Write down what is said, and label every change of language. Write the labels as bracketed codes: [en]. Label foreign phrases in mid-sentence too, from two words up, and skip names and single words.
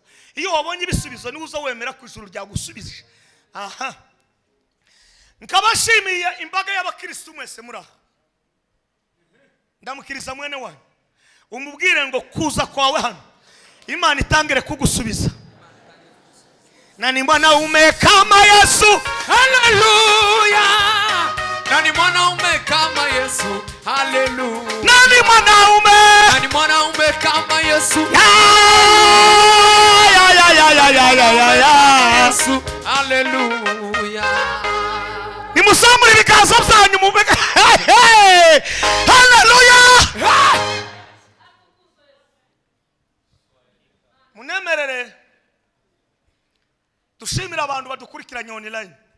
[rw] Iyo wabonye ibisubizo ni uzo wemera ku ijuru ryagusubizije. Aha, nkabashimiye imbaga y'abakristo mwese muri aha. Ndamukiriza mwene wanyu umubwire ngo kuza kwawe hano Imana itangire kugusubiza. [sw] Nani mwanaume kama Yesu? Haleluya. Nani mwanaume kama Yesu? Haleluya. Nani mwanaume? Nani mwanaume kama Yesu? Ya Yesu. Haleluya. [rw] Nimusamure ibiganza byanyu mubega. Haleluya. Munemerere dushimira abantu badukurikiranye online.